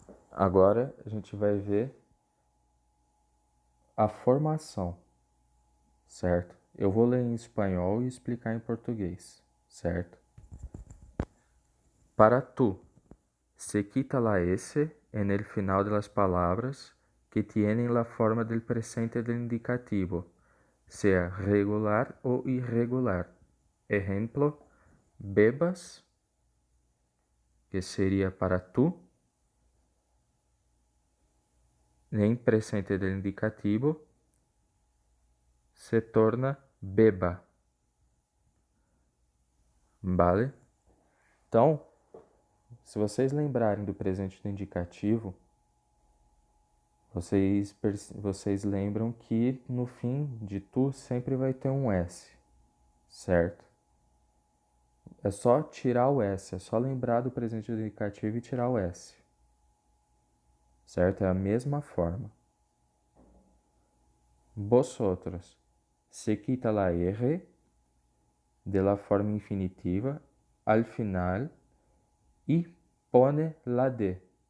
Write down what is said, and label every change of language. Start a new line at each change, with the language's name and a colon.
Portuguese: Agora a gente vai ver a formação, certo? Eu vou ler em espanhol e explicar em português, certo?
Spanish: Para tu, se quita la S en el final de las palabras que tienen la forma del presente del indicativo, sea regular o irregular. Ejemplo, bebas,
Portuguese: que seria
Spanish: para tu, em presente del indicativo, se torna beba. Vale?
Portuguese: Então, se vocês lembrarem do presente do indicativo, vocês lembram que no fim de tu sempre vai ter um S, certo? É só tirar o S, é só lembrar do presente do indicativo e tirar o S, certo? É a mesma forma.
Spanish: Vosotros, se quita la R de la forma infinitiva al final y pone la D.